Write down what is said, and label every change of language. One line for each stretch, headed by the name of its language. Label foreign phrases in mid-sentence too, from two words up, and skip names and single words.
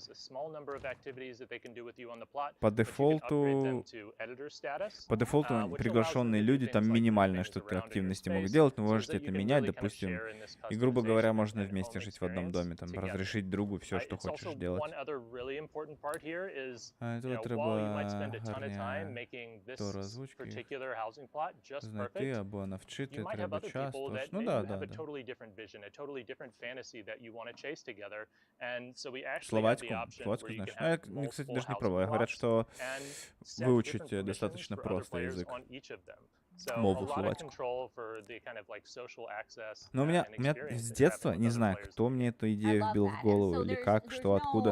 Russian: По дефолту приглашенные люди там минимальное что-то активности могут делать, но вы можете это менять, допустим, и, грубо говоря, можно вместе жить в одном доме, там, разрешить другу все, что хочешь делать.
Ukrainian: Тут треба то озвучки, знайти або навчити треба часто.
Russian: Ну да. Словацкую знаешь? Я, кстати, даже не пробовал. Говорят, что выучить достаточно просто язык. Мову словацкую. Но у меня с детства, не знаю, кто мне эту идею вбил в голову или как, что, откуда.